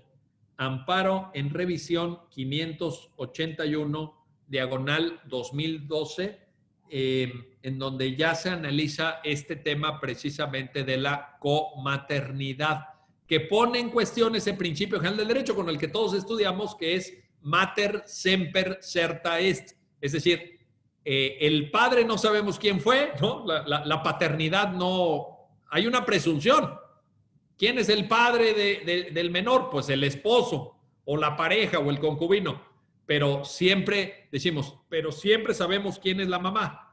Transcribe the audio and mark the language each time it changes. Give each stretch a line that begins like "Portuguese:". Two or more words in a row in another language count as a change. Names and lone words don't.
Spanish: Amparo en revisión 581, diagonal 2012, en donde ya se analiza este tema precisamente de la comaternidad, que pone en cuestión ese principio general del derecho con el que todos estudiamos, que es
Latin: mater semper certa est.
Spanish: Es decir, el padre no sabemos quién fue, ¿no? La paternidad no... Hay una presunción. ¿Quién es el padre del menor? Pues el esposo o la pareja o el concubino. Pero siempre decimos, pero siempre sabemos quién es la mamá.